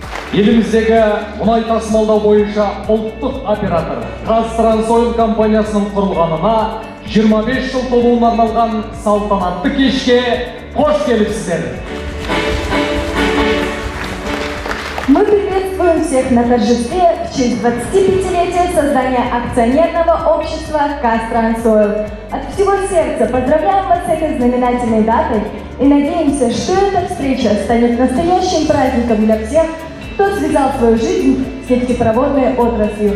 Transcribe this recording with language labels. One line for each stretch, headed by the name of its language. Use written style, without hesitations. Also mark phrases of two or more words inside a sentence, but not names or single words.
Kazakh: Еліміздегі мұнай тасымалдау бойынша ұлттық оператор Қазтрансойл компаниясының құрылғанына 25 жыл толуына арналған салтанатты кешке қош келіпсіздер.
Russian: Мы приветствуем всех на торжестве в честь 25-летия создания акционерного общества Қазтрансойл. От всего сердца поздравляем вас с этой знаменательной датой и надеемся, что эта встреча станет настоящим праздником для всех, кто связал свою жизнь с нефтепроводной отраслью.